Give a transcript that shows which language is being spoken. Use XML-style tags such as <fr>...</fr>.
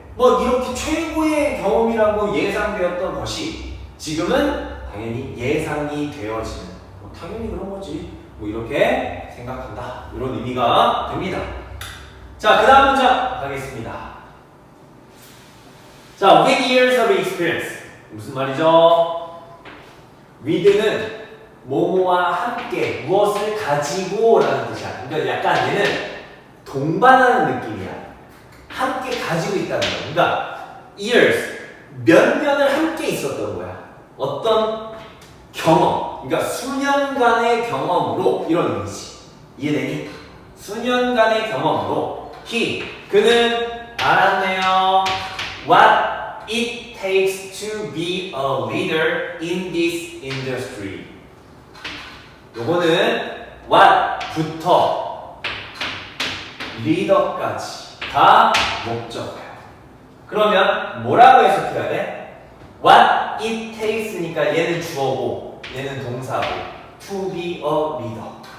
<ko>뭐 이렇게 최고의 경험이라고 예상되었던 것이 지금은 당연히 예상이 되어지는, 당연히 그런 거지. 뭐 이렇게 생각한다. 이런 의미가 됩니다. 자, 그 다음 문장 가겠습니다.</ko> <en>자, with years of experience.</en> <ko>무슨 말이죠? with는 뭐뭐와 함께, 무엇을 가지고 라는 뜻이야. 그러니까 약간 얘는 동반하는 느낌이야. 함께 가지고 있다는 거야. 그러니까 years, 몇 년을 함께 있었던 거야. 어떤 경험, 그러니까 수년간의 경험으로 이런 의미지. 이해되니? 수년간의 경험으로 그는 알았네요.</ko> <en>What it takes to be a leader in this industry.</en> <ko>요거는 what부터 리더까지가 목적어예요. 그러면 뭐라고 해석해야 돼?</ko> <en>What it takes</en> <ko>니까 얘는 주어고 얘는 동사고</ko> <en>to be a leader.</en>